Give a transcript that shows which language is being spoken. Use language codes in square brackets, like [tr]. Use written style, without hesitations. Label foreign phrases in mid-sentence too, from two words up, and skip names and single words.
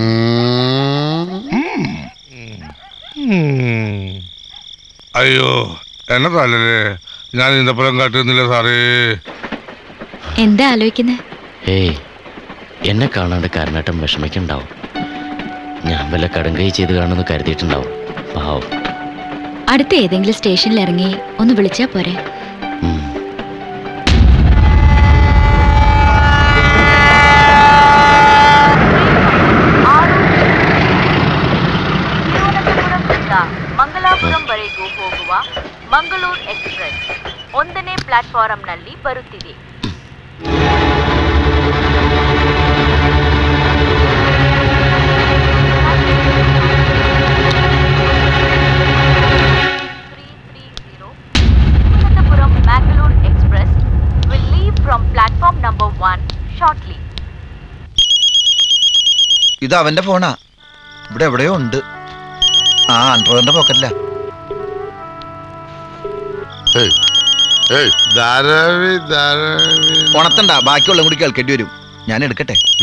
[ml] അയ്യോ എന്നെ തല്ലേ, ഞാൻ ഇന്നപ്പുറം കാട്ടുന്നില്ല സാറേ. എന്താ ആലോചിക്കുന്നേ? ഏയ്, എന്നെ കാണാണ്ട് കാരണേട്ടൻ വിഷമിക്കുണ്ടാവും. ഞാൻ വല്ല കടുങ്കൈ ചെയ്ത് കാണുമെന്ന് കരുതിയിട്ടുണ്ടാവും. പാവം. അടുത്ത ഏതെങ്കിലും സ്റ്റേഷനിൽ ഇറങ്ങി ഒന്ന് വിളിച്ചാ പോരെ? [kn] ಮಂಗಳಾಪುರಂವರೆಗೂ ಹೋಗುವ ಮಂಗಳೂರು ಎಕ್ಸ್‌ಪ್ರೆಸ್ 1ನೇ ಪ್ಲಾಟ್‌ಫಾರಂನಲ್ಲಿ ಬರುತ್ತಿದೆ. [en] ತಿರುವನಂತಪುರಂ ಮಂಗಳೂರು ಎಕ್ಸ್‌ಪ್ರೆಸ್ will leave from platform number 1 shortly. [ml] ഇത് അവന്റെ ഫോണാ, ഇവിടെ എവിടെയോ ഉണ്ട്. ആ അണ്ടർവെയറിന്റെ പോക്കറ്റില്ല. ഉണത്തണ്ട, ബാക്കിയുള്ള കൂടി കേൾക്കേണ്ടി വരും. ഞാൻ എടുക്കട്ടെ.